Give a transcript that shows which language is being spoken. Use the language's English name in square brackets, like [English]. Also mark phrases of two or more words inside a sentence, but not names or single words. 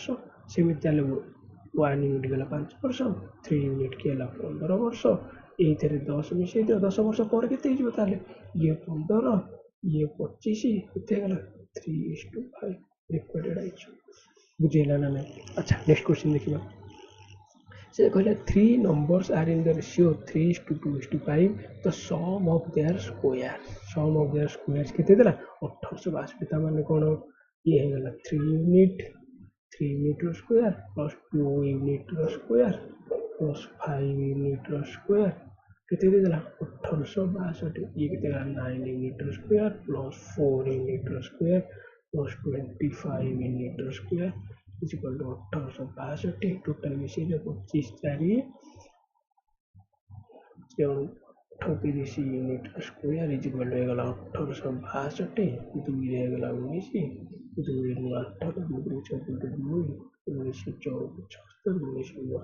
[Odia] ସେମିତି ତାହେଲେ 1 ୟୁନିଟ୍ ହେଲା 5 ବର୍ଷ, 3 ୟୁନିଟ୍ କି ହେଲା 15 ବର୍ଷ। ଏଇଥିରେ 10 ମିଶେଇ ଦିଅ, 10 ବର୍ଷ ପରେ କେତେ ହେଇଯିବ ତାହେଲେ, ଇଏ 15, ଇଏ 25, କେତେ ହେଇଗଲା 3:5 ରିକ୍ୱାର୍ଡେଡ୍ ହେଇଯିବ। ବୁଝିହେଲା ନା ନାହିଁ? ଆଚ୍ଛା, [English] next question [Odia] ଦେଖିବା। ସେ କହିଲା [English] 3 numbers are in the ratio 3:2:5, the sum of their square. sum of their squares [Odia] କେତେ ଦେଲା, [English] 1862। [Odia] ତାମାନେ କ'ଣ, ଇଏ ହେଇଗଲା 3 [English] unit, 3 unit's square plus 2 unit's square plus 5 unit's square [Odia] କେତେ ଦେଇଦେଲା, 1862। ଇଏ କେତେ ହେଲା, [English] 9 unit's square plus 4 unit's square plus 25 unit's square is equal to 1862। [Odia] ଟୋଟାଲ ମିଶେଇ ଦିଅ, 25 4 38 [English] unit's square is equal to [Odia] ହେଇଗଲା 1862। 2ରେ ହେଇଗଲା 19, 2ରେ 8, 2ରେ 14, 2, 19 14 76, 19 9।